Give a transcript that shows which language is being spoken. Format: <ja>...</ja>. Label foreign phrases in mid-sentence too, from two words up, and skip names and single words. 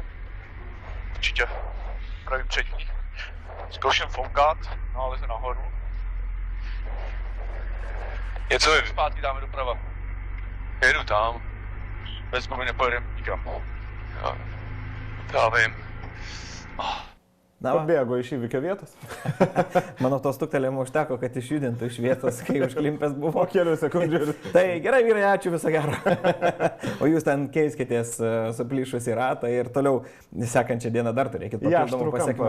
<cs>Určitě. Pravý přední. Zkouším foukat, no ale jsme nahoru. Něco je. Zpátky dáme doprava. Jedu tam. Bez gumy nepojedem nikam. Já vím.</cs> <lt>Pabėgo iš įvykio vietos. Mano to stuktelėjimo užteko, kad išjudintų iš vietos, kai užklimpęs buvo. Po kelių sekundžių. Tai gerai, vyrai, ačiū, viso gero. O jūs ten keiskitės suplyšusį ratą ir toliau sekančią dieną dar turėkit papildomų pasiekimų.</lt>